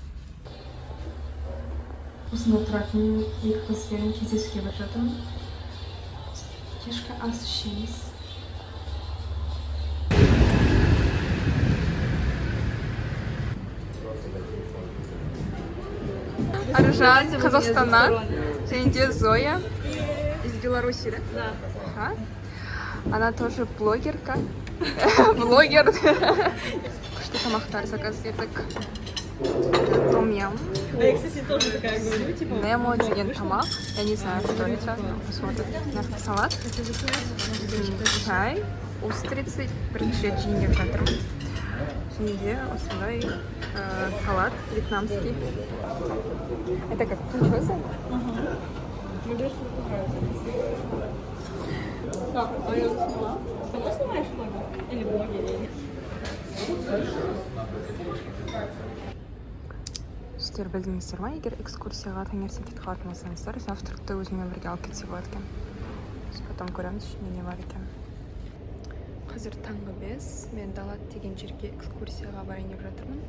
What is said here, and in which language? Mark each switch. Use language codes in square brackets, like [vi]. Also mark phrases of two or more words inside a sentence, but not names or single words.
[kk] Осында тұратын екі қызбен кездесуге барып жатырмын. Кешкі ас ішеміз. Аржан Қазақстаннан, және де Зоя [ru] из Беларуси, да? Ага. Она тоже блогерка. Блогер. [kk] Что тамақтар заказ етік. Том-ям. [ru] А я, кстати, тоже такая говорю, типа... [kk] Немо деген тамақ. [ru] Я не знаю, что это. Посмотрим. Салат. Чай. Устрицы. [kk] Бірінші рет жейін жатырмын. Және де осындай [ru] салат вьетнамский. Это как фунчоза? Ага. Мне даже понравилось. Так, а я сняла? Сама снимаешь блогер? Или блогер? [kk] Сіздер білдіңіздер ма, егер экскурсияға таңертең кетіп қалатын болсаңыздар, завтракты өзімен бірге алып кетсе болады екен. Біз потом көреміз, ішінде не бар екен. Қазір таңғы 5, мен Далат деген жерге экскурсияға барайын деп жатырмын.